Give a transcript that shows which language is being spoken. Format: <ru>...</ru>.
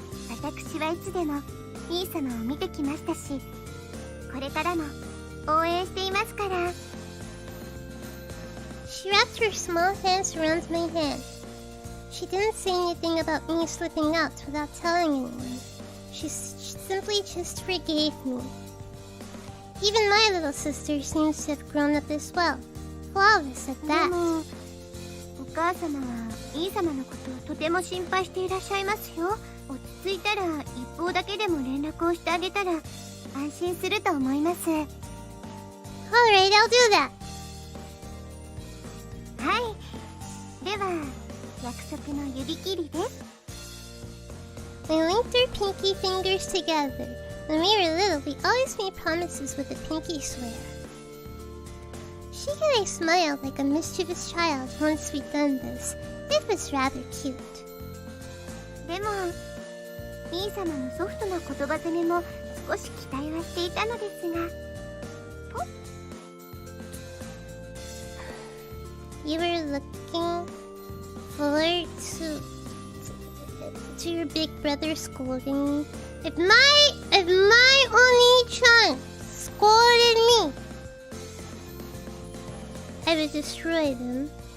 <ja>私はいつでも兄様を見てきましたし、これからも応援していますから。</ja> <en>She wrapped her small hands around my hand. She didn't say anything about me slipping out without telling anyone. She simply just forgave me. Even my little sister seems to have grown up as well. Flawless at that.</en> <ja>でもお母様は兄様のことをとても心配していらっしゃいますよ。落ち着いたら一方だけでも連絡をしてあげたら安心すると思います。</ja> <en>Alright, I'll do that.</en> <ja>はい。では約束の指切りです。</ja> <en>We linked our pinky fingers together. When we were little, we always made promises with a pinky swear. She and I smiled like a mischievous child once we'd done this. It was rather cute.</en> <ja>でも兄様のソフトな言葉攻めも少し期待はしていたのですが。</ja> <en>You were looking forward to your big brother scolding me. If my Oni-chan scolded me, I would destroy them.</en>